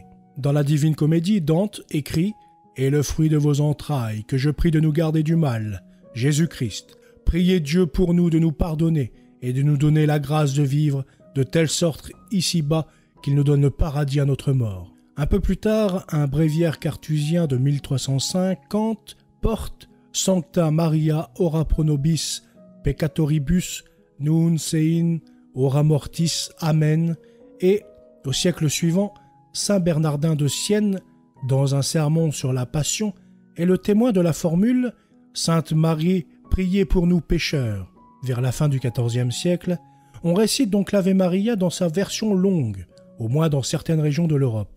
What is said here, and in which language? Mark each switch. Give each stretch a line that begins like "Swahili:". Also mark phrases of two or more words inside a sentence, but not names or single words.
French: Dans la Divine Comédie, Dante écrit « Et le fruit de vos entrailles, que je prie de nous garder du mal, Jésus-Christ. Priez Dieu pour nous de nous pardonner et de nous donner la grâce de vivre de telle sorte ici-bas qu'il nous donne le paradis à notre mort. » Un peu plus tard, un bréviaire carthusien de 1350 porte «
Latin: Sancta Maria ora pro nobis peccatoribus nun sein ora mortis amen
French: » et, au siècle suivant, saint Bernardin de Sienne, dans un sermon sur la Passion, est le témoin de la formule « Sainte Marie, priez pour nous pécheurs ». Vers la fin du XIVe siècle, on récite donc l'Ave Maria dans sa version longue, au moins dans certaines régions de l'Europe.